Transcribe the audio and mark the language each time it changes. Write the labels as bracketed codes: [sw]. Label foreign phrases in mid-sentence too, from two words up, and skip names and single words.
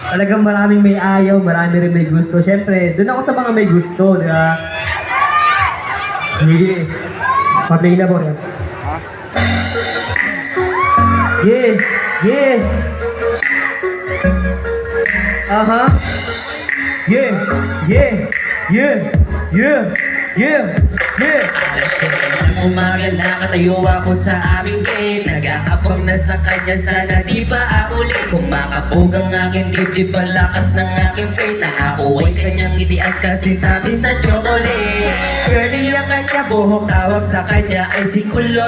[tl] Talagang maraming may ayaw, marami rin may gusto. Siyempre, doon ako sa mga may gusto, di ba? Sige. Pa-play na po. [en] Yeah, yeah. Aha. Yeah, yeah, yeah, yeah, yeah, yeah. [tl] Umaga nakatayo ako sa aming gate. Nag-aabang na sa kanya, sana di pa ako late. Kumakabog ang aking dibdib, ang lakas ng aking faith. Na ako ay kanyang itian kasi tamis na chocolate. Girlie ang kanya buhok, tawag sa kanya ay si Kulot.